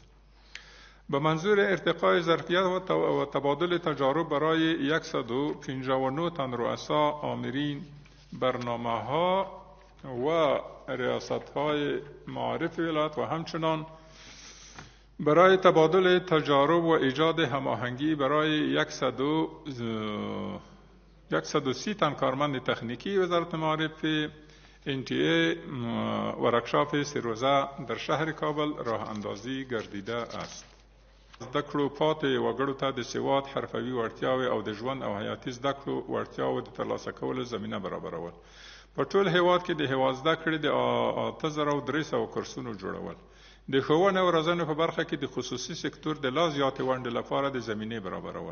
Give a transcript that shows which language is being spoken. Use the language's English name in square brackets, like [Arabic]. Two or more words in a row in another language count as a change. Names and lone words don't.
[Persian] به منظور ارتقای ظرفیت و تبادل تجارب برای 159 تن رؤسا آمرین برنامه‌ها و ریاست‌های معارف ولایت و همچنان برای تبادل تجارب و ایجاد هماهنگی برای 130 تن کارمند تکنیکی وزارت معارف NTA ورکشاپ 3 روزه در شهر کابل راه اندازی گردیده است. [Pashto] زده کړو پاتې وګړو ته د سواد، حرفوي وړتیاوې او د ژوند او حیاتي زده کړو وړتیاوو د ترلاسه کولو زمینه برابرول. په ټول هیواد کې د هیواد زده کړې د 8300 کورسونو جوړول. د ښوونې او روزنې په برخه کې د خصوصي سکتور د لا زیاتې ونډې لپاره د زمینې برابرول.